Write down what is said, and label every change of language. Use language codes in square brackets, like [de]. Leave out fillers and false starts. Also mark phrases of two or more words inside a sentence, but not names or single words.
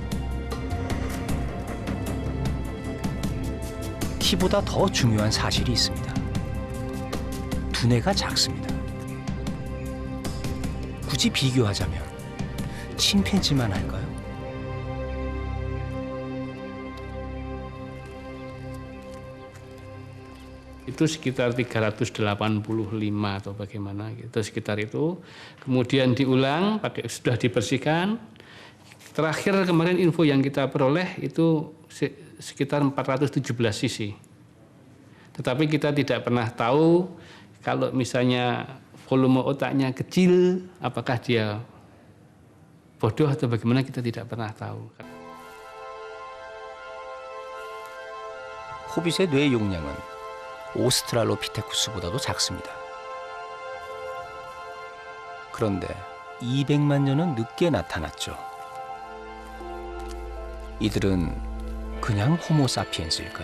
[ko] 키보다 더 중요한 사실이 있습니다. 두뇌가 작습니다. 굳이 비교하자면 침팬지만 할까요? [id] itu sekitar 385 atau bagaimana gitu, sekitar itu. Kemudian diulang, sudah dibersihkan. Terakhir kemarin info yang kita peroleh itu sekitar 417 cc. Tetapi kita tidak pernah tahu kalau misalnya volume otaknya kecil, apakah dia bodoh atau bagaimana, kita tidak pernah tahu. [ko] 호빗의 뇌 용량은 오스트랄로피테쿠스보다도 작습니다. 그런데 200만 년은 늦게 나타났죠. 이들은 그냥 호모사피엔스일까요?